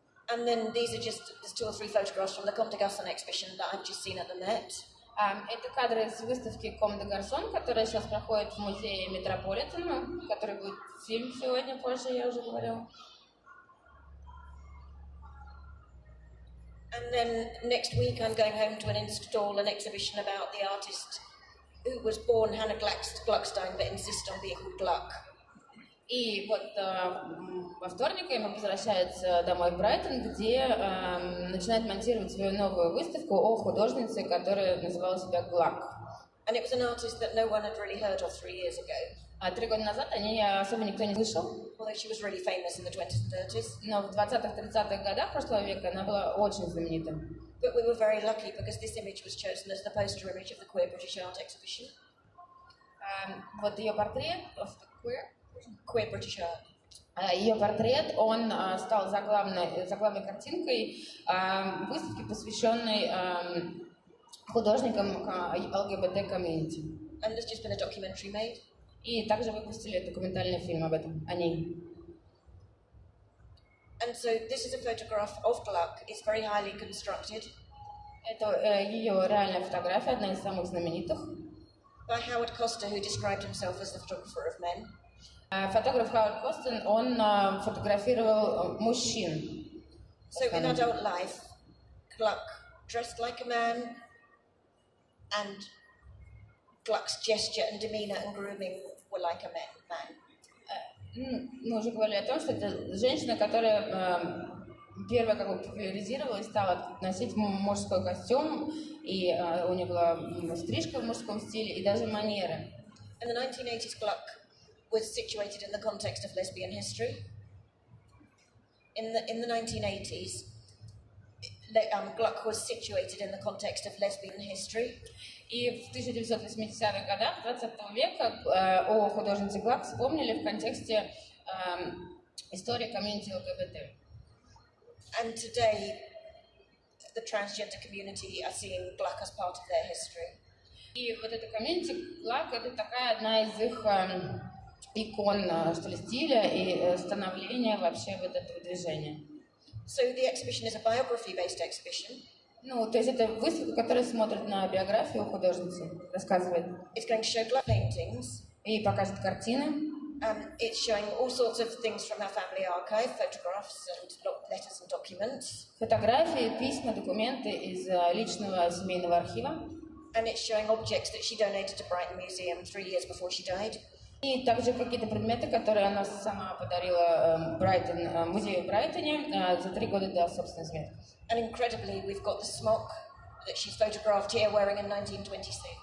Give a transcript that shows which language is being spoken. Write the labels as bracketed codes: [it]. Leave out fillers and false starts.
[en] And then these are just, there's 2 or 3 photographs from the Comme des Garçons exhibition that I've just seen at the Met. [ru] Это кадры из выставки Comme des Garçons, которая сейчас проходит в музее Метрополитена, который будет фильм сегодня, позже, я уже говорила. [en] And then next week I'm going home to install an exhibition about the artist who was born Hannah Gluckstein but insists on being called Gluck. [ru] И вот во вторник Эмма возвращается домой в Брайтон, где начинает монтировать свою новую выставку о художнице, которая называла себя Gluck. [en] And it was an artist that no one had really heard of 3 years ago. [ru] 3 года назад о ней особо никто не слышал. [en] Although she was really famous in the 20s and 30s. [ru] Но в 20-30-х годах прошлого века она была очень знаменита. [en] But we were very lucky because this image was chosen as the poster image of the Queer British Art exhibition. [ru] Вот ее портрет [en] Queer British Art. [ru] Ее портрет, он стал заглавной картинкой выставки, посвященной художникам ЛГБТ-комьюнити. [en] And there's just been a documentary made. [ru] И также выпустили документальный фильм об этом, о ней. [en] And so this is a photograph of Gluck. It's very highly constructed. [ru] Это ее реальная фотография, одна из самых знаменитых. [en] By Howard Costa, who described himself as the photographer of men. [ru] Фотограф Хауард Костен, он фотографировал мужчин. [en] So in adult life, Gluck dressed like a man, and Gluck's gesture and demeanor and grooming were like a man. [ru] Мы уже говорили о том, что это женщина, которая первая как бы популяризировала и стала носить мужской костюм, и у нее была стрижка в мужском стиле и даже манеры. [en] In the 1980s, Gluck was situated in the context of lesbian history. In the 1980s, Gluck was situated in the context of lesbian history. [ru] И в 1980-х годах 20 века о художнице Глак вспомнили в контексте истории комьюнити ЛГБТ. [en] And today, the transgender community are seeing Gluck as part of their history. [ru] И вот эта комьюнити Глак — это такая одна из их икон, что ли, стиля и становления вообще вот этого движения. [en] So the exhibition is a biography-based exhibition. [ru] Ну, то есть это выставка, которая смотрит на биографию художницы, рассказывает. [en] It's going to show Gluck paintings. [ru] И покажет картины. [en] It's showing all sorts of things from her family archive, photographs and letters and documents. [ru] Фотографии, письма, документы из личного семейного архива. [en] And it's showing objects that she donated to Brighton Museum 3 years before she died. [ru] И также какие-то предметы, которые она сама подарила музею в Брайтоне за 3 года до собственной смерти. [en] And incredibly, we've got the smock that she's photographed here wearing in 1926.